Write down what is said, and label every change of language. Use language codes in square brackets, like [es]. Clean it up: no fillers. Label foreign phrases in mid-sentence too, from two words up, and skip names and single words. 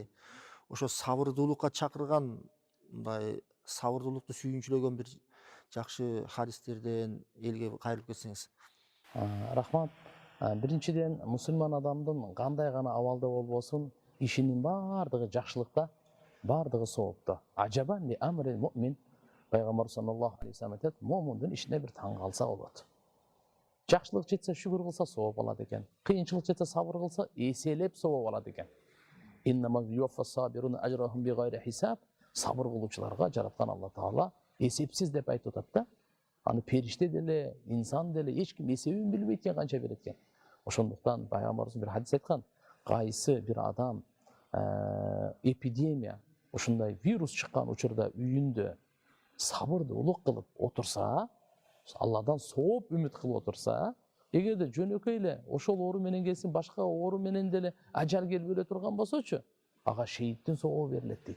[ky] Ошо сабырдуулукка чакырган, мындай сабырдуулукту сүйүнчүлөгөн бир жакшы хадистерден элге кайрылып кетсеңиз. Рахмат. Биринчиден, мусулман адамдын кандай гана абалда болбосун, ишинин бардыгы жакшылыкта, бардыгы соопта. [ar] عجبا لأمر المؤمن. [ky] Пайгамбар [ar] صلى الله عليه وسلم [ky] айтат, муъминдин ишине бир таң калса болот. Жакшылык жетсе шүгүр кылса сооп алат экен. Кыйынчылык жетсе сабыр кылса эселеп сооп алат экен. [ar] إنما يوفى الصابرون أجرهم بغير حساب. [ky] Сабыр кылуучуларга жараткан Алла Таала эсепсиз деп айтып атат да. Аны периште деле, инсан деле эч ким эсебин билбейт экен канча берет экен. Ошондуктан пайгамбарыбыз бир хадис айткан, кайсы бир адам эпидемия, ушундай вирус чыккан учурда үйүндө сабырдуулук кылып отурса, Алладан сооп үмүт кылып отурса, эгерде жөнөкөй эле ошол оору менен келсин, башка оору менен деле ажал келип өлө турган болсочу, ага шейиттин сообу берилет дейт.